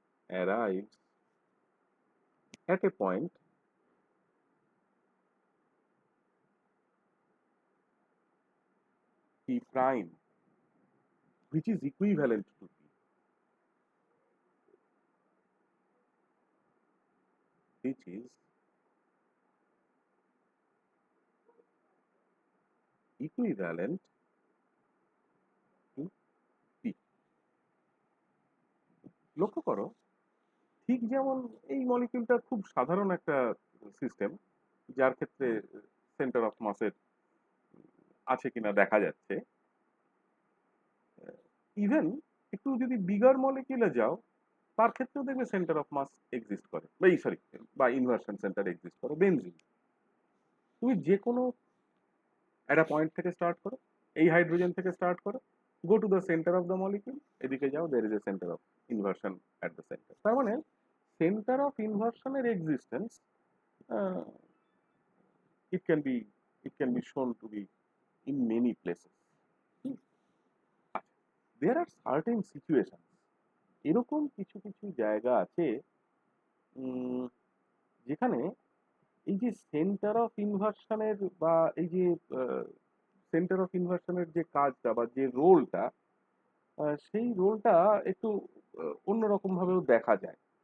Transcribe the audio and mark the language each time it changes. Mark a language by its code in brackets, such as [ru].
[en] arrives at a point P prime which is equivalent to P, which is equivalent to P. [bn] লক্ষ্য করো, ঠিক যেমন এই মলিকিউলটা খুব সাধারণ একটা সিস্টেম যার ক্ষেত্রে সেন্টার অফ মাসের আছে কিনা দেখা যাচ্ছে, ইভেন একটু যদি বিগার মলিকিউলে যাও তার ক্ষেত্রেও দেখবে সেন্টার অফ মাস এক্সিস্ট করে, বা ইনভার্সন সেন্টার এক্সিস্ট করে। বেনজিন তুমি যে কোনো একটা পয়েন্ট থেকে স্টার্ট করো, এই হাইড্রোজেন থেকে স্টার্ট করো, [en] go to the centre of the molecule, [bn] এদিকে যাও, [en] There is a centre of inversion at the centre. [bn] তার মানে centre of ইনভার্সনের existence [en] it can be shown to be in many places. There are certain situations, [bn] এরকম কিছু কিছু জায়গা আছে যেখানে এই যে সেন্টার অফ ইনভার্সনের বা এই যে সেন্টার অফ ইনভার্সনের যে কাজটা বা যে রোলটা, সেই রোলটা একটু অন্যরকম ভাবেও দেখা যায়।